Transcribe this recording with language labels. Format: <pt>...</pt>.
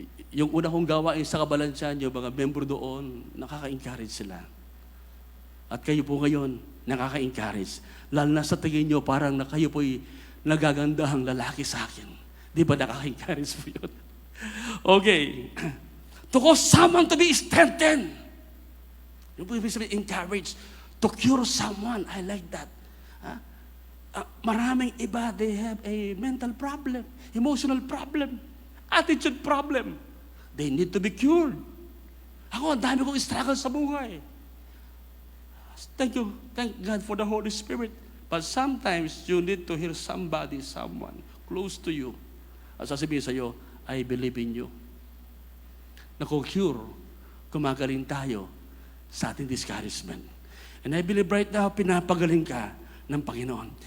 <tl>Yung una kong gawain sa Kabalansyan, yung mga member doon, nakaka-encourage sila. At kayo po ngayon, nakaka-encourage. Lalo na sa tingin nyo, parang na kayo po'y nagagandahang lalaki sa akin. Di ba nakaka-encourage po yun? Okay.</tl> <en>To cause someone to be strengthened.</en> <tl>Yung po ibig sabihin,</tl> <en>encourage. To cure someone. I like that.</en> <tl>Maraming iba,</tl> <en>they have a mental problem, emotional problem, attitude problem. They need to be cured.</en> <tl>Ako, ang dami kong struggle sa buhay.</tl> <en>Thank you. Thank God for the Holy Spirit. But sometimes, you need to hear somebody, someone close to you.</en> <tl>At sasabihin sa iyo,</tl> <en>I believe in you.</en> <tl>Nako-cure, kumagaling tayo sa ating discouragement.</tl> <en>And I believe right now,</en> <tl>pinapagaling ka ng Panginoon.</tl>